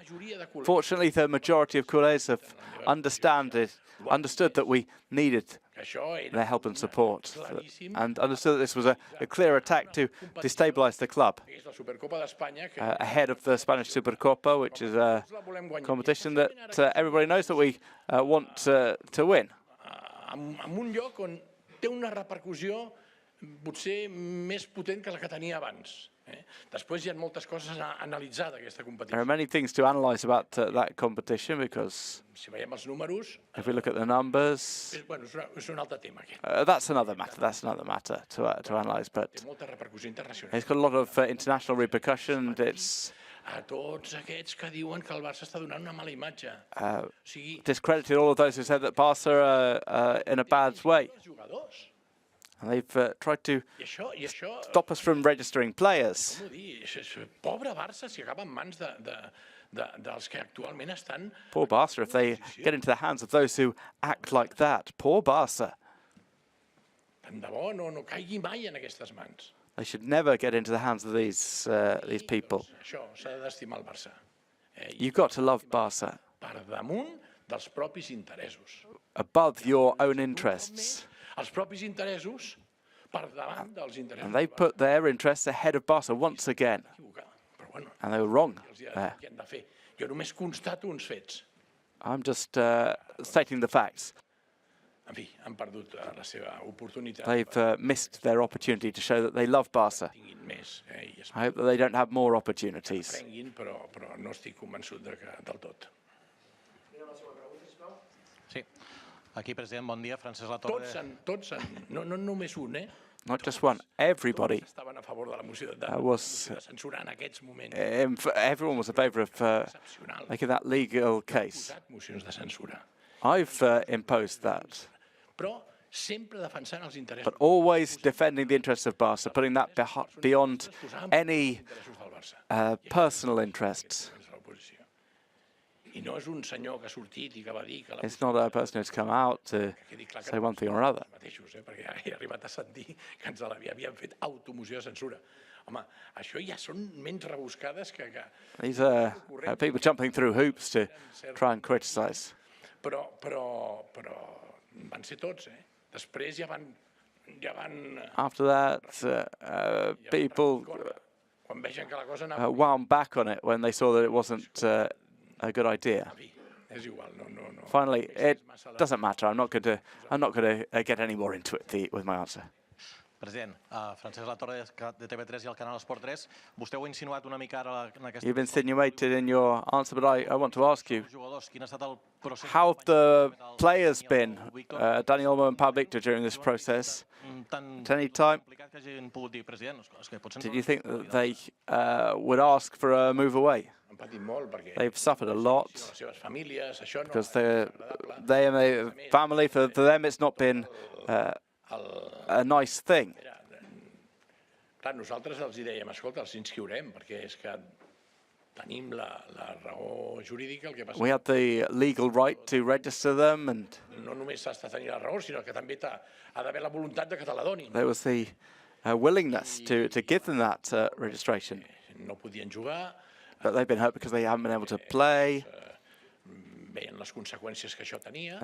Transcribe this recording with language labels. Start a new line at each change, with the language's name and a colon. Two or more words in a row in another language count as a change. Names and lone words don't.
English: Fortunately, the majority of culés have understood that we needed their help and support, and understood that this was a clear attack to destabilize the club ahead of the Spanish Supercopa, which is a competition that everybody knows that we want to win.
Catalan: Potser més potent que la que tenia abans. Després hi ha moltes coses a analitzar d'aquesta competició.
English: There are many things to analyze about that competition because
Catalan: si veiem els números,
English: if we look at the numbers,
Catalan: és un altre tema.
English: That's another matter to analyze, but
Catalan: té molta repercussió internacional.
English: It's got a lot of international repercussion. It's
Catalan: a tots aquests que diuen que el Barça està donant una mala imatge.
English: Discredited all of those who said that Barca are in a bad way. And they've tried to stop us from registering players.
Catalan: Pobre Barça si acaba en mans dels que actualment estan...
English: Poor Barça, if they get into the hands of those who act like that. Poor Barça.
Catalan: Tant de bo no caigui mai en aquestes mans.
English: They should never get into the hands of these people.
Catalan: Això s'ha d'estimar el Barça.
English: You've got to love Barça.
Catalan: Per damunt dels propis interessos.
English: Above your own interests.
Catalan: Els propis interessos per davant dels interessos.
English: And they put their interests ahead of Barça once again. And they were wrong there.
Catalan: Jo només constato uns fets.
English: I'm just stating the facts.
Catalan: En fi, han perdut la seva oportunitat.
English: They've missed their opportunity to show that they love Barça. I hope that they don't have more opportunities.
Catalan: Però no estic convençut del tot. Sí. Aquí, president, bon dia. Francesc Latorre. Tots, no només un,
English: Not just one, everybody
Catalan: estaven a favor de la moció de censura en aquests moments.
English: Everyone was in favour of making that legal case.
Catalan: Mocions de censura.
English: I've imposed that.
Catalan: Però sempre defensant els interessos.
English: But always defending the interests of Barça, putting that beyond any personal interests. It's not a person who's come out to say one thing or another.
Catalan: Perquè he arribat a sentir que ens havien fet automoció de censura. Home, això ja són menys rebuscades que...
English: These are people jumping through hoops to try and criticise.
Catalan: Però van ser tots, Després ja van...
English: After that, people wound back on it when they saw that it wasn't a good idea. Finally, it doesn't matter. I'm not going to get any more into it with my answer.
Catalan: President, Francesc Latorre de TV3 I el canal Esport 3. Vostè ho ha insinuat una mica ara en aquesta...
English: You've insinuated in your answer, but I want to ask you, how have the players been, Dani Olmo and Pau Víctor, during this process? At any time, did you think that they would ask for a move away? They've suffered a lot because they and their family, for them it's not been a nice thing.
Catalan: Clar, nosaltres els dèiem, escolta, els inscriurem, perquè és que tenim la raó jurídica.
English: We had the legal right to register them, and
Catalan: no només has de tenir la raó, sinó que també ha d'haver la voluntat de que te la donin.
English: There was the willingness to give them that registration.
Catalan: No podien jugar.
English: But they've been hurt because they haven't been able to play.
Catalan: Veien les conseqüències que això tenia.